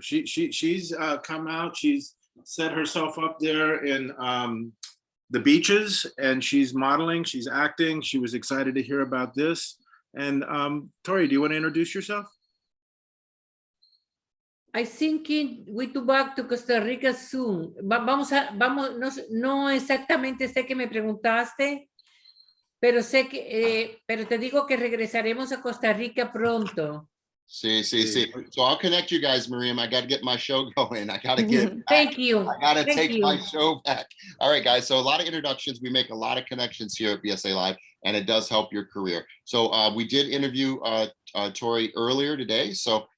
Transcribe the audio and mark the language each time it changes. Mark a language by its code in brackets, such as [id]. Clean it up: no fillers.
[en] She's come out, she's set herself up there in the beaches, and she's modeling, she's acting. She was excited to hear about this. And Tori, do you want to introduce yourself? I think we to back to Costa Rica soon. [es] Vamos, no exactamente sé que me preguntaste, pero sé que, pero te digo que regresaremos a Costa Rica pronto. [en] See. So I'll connect you guys, Marian. I got to get my show going. I got to get. Thank you. I got to take my show back. All right, guys. So a lot of introductions. We make a lot of connections here at BSA Live, and it does help your career. So we did interview Tori earlier today. So